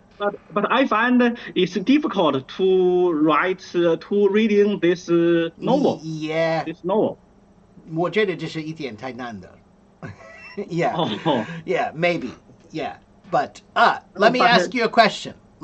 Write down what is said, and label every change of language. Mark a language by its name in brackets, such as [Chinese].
[English] But I find it's difficult to write to reading this novel. Yeah. This novel. [Chinese] 我觉得这是一点太难的。 [English] Yeah. Oh. Yeah, maybe. Yeah. But let me ask you a question.